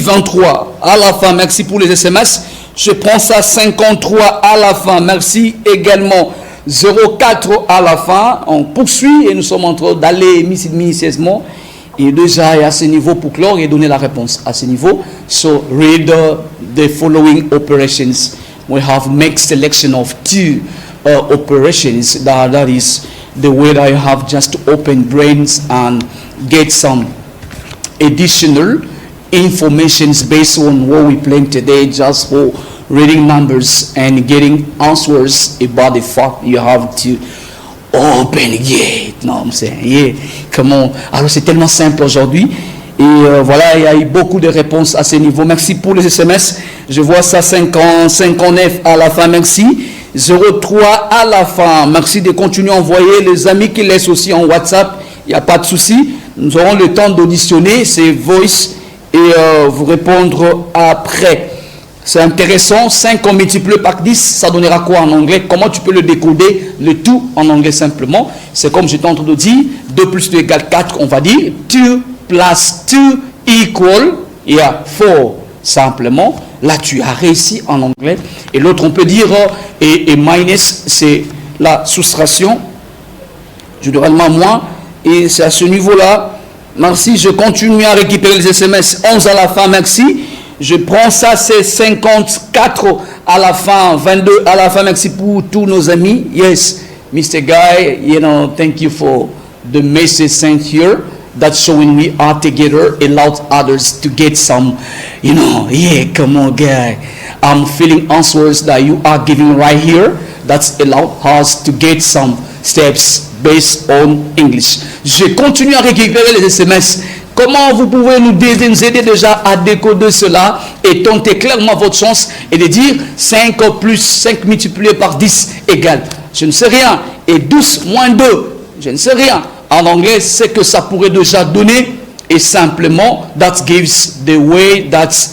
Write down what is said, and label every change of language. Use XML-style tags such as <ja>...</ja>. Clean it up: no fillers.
<fr>23 à la fin, merci pour les SMS. Je prends ça 53 à la fin. Merci également. 04 à la fin. On poursuit et nous sommes en train d'aller minutieusement. Et déjà à ce niveau pour clore et donner la réponse à ce niveau.</fr> <en>So read the following operations. We have make selection of 2 operations. That is the way that I have just to open brains and get some additional informations based on what we planned today, just for reading numbers and getting answers about the fact you have to open.</en> <fr>Yeah, non, c'est yeah. Comment? Alors c'est tellement simple aujourd'hui. Et voilà, il y a eu beaucoup de réponses à ce niveau. Merci pour les SMS. Je vois ça 59 à la fin. Merci. 03 à la fin. Merci de continuer à envoyer les amis qui laissent aussi en WhatsApp. Il n'y a pas de souci. Nous aurons le temps d'auditionner ces voice et vous répondre après. C'est intéressant. 5 multiplié par 10, ça donnera quoi en anglais? Comment tu peux le décoder? Le tout en anglais simplement. C'est comme j'étais en train de dire. 2 plus 2 égale 4, on va dire. 2 plus 2 equal, il y a 4 simplement. Là, tu as réussi en anglais. Et l'autre, on peut dire, et minus, c'est la soustraction. Généralement, moins. Et c'est à ce niveau-là. Merci, je continue à récupérer les SMS. 11 à la fin, merci. Je prends ça, c'est 54 à la fin, 22 à la fin. Merci pour tous nos amis.</fr> <en>Yes, Mr. Guy, you know, thank you for the message sent here. That's showing we are together, allowed others to get some, you know, yeah, come on, guy. I'm feeling answers that you are giving right here. That's allowed us to get some steps based on English.</en> <fr>Je continue à récupérer les SMS. Comment vous pouvez nous aider déjà à décoder cela et tenter clairement votre chance et de dire 5 plus 5 multiplié par 10 égale. Je ne sais rien. Et 12 moins 2, je ne sais rien. En anglais, c'est que ça pourrait déjà donner. Et simplement,</fr> <en>that gives the way that</en>